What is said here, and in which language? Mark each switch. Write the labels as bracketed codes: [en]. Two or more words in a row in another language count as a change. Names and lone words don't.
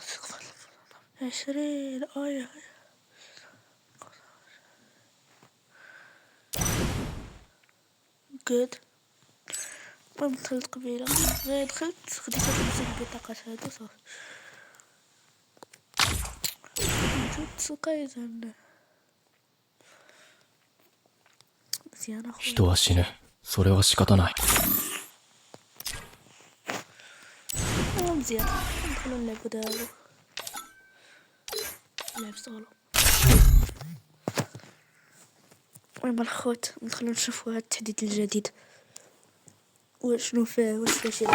[ar] 20 جود. المهم دخلت قبيلة. غير دخلت خديت البطاقات هادو صافي. جوجوتسو كايزن مزيان اخويا. [ja] 人は死ぬ。それは仕方ない。 [ar] مزيان ندخلو نلعبو دابا. نلعب سولو. المهم الخوت ندخلو نشوفو هاد التحديث الجديد وشنو فيه واش فيه شي